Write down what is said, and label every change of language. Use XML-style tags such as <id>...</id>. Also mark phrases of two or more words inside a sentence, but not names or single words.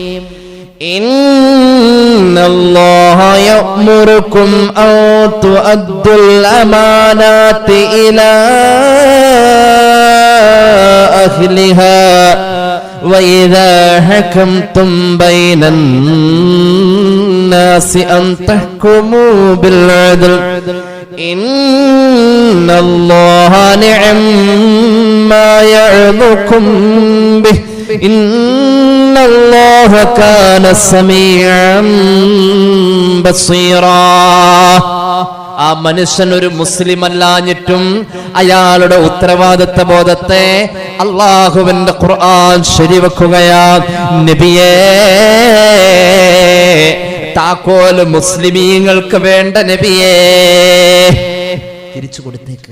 <ar>إن الله يأمركم أن تؤدوا الأمانات إلى أهلها وإذا حكمتم بين الناس أن تحكموا بالعدل إن الله نعم ما يعظكم به إن الله كان سميعا بصيرا.</ar> <ml>ആ മനുഷ്യൻ ഒരു മുസ്ലിം അല്ലാഞ്ഞിട്ടും അയാളുടെ ഉത്തരവാദിത്ത ബോധത്തെ അല്ലാഹുവിന്റെ ഖുർആൻ ശരിവെക്കുകയാ. നബിയേ, താക്കോല് മുസ്ലിമീങ്ങൾക്ക് വേണ്ട നബിയേ, തിരിച്ചു കൊടുത്തേക്ക്.</ml>